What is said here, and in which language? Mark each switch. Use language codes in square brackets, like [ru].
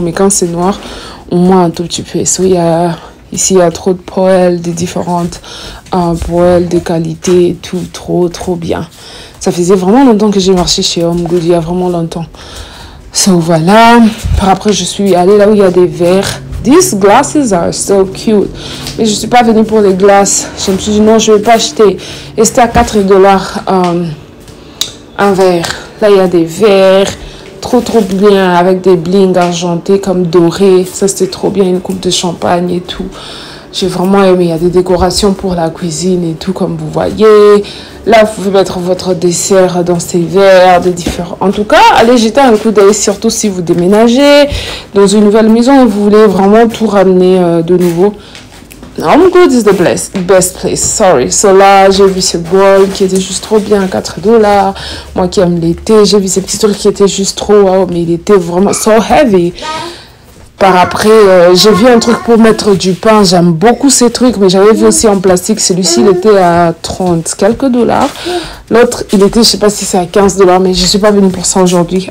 [fr] Mais quand c'est noir, au moins un tout petit peu. So, ici, il y a trop de poêles, des différentes poêles de qualité et tout. Trop bien. Ça faisait vraiment longtemps que j'ai marché chez Home Goods. Il y a vraiment longtemps. So voilà, par après je suis allée là où il y a des verres. [en] These glasses are so cute. [fr] Mais je ne suis pas venue pour les glaces. Je me suis dit non, je ne vais pas acheter. Et c'était à 4 dollars un verre. Là il y a des verres trop bien avec des blings argentés comme dorés. Ça c'était trop bien, une coupe de champagne et tout. J'ai vraiment aimé. Il y a des décorations pour la cuisine et tout comme vous voyez. Là, vous pouvez mettre votre dessert dans ces verres, des différents. En tout cas, allez jeter un coup d'œil, surtout si vous déménagez dans une nouvelle maison et vous voulez vraiment tout ramener de nouveau. [en] Home Goods is the best place. Sorry. [fr] So là, j'ai vu ce bol qui était juste trop bien à 4 dollars. Moi qui aime l'été, j'ai vu ces petits trucs qui étaient juste trop wow, mais il était vraiment [en] so heavy. [fr] Par après, j'ai vu un truc pour mettre du pain. J'aime beaucoup ces trucs, mais j'avais vu aussi en plastique. Celui-ci, il était à 30 quelques dollars. L'autre, il était, je sais pas si c'est à 15 dollars, mais je suis pas venue pour ça aujourd'hui.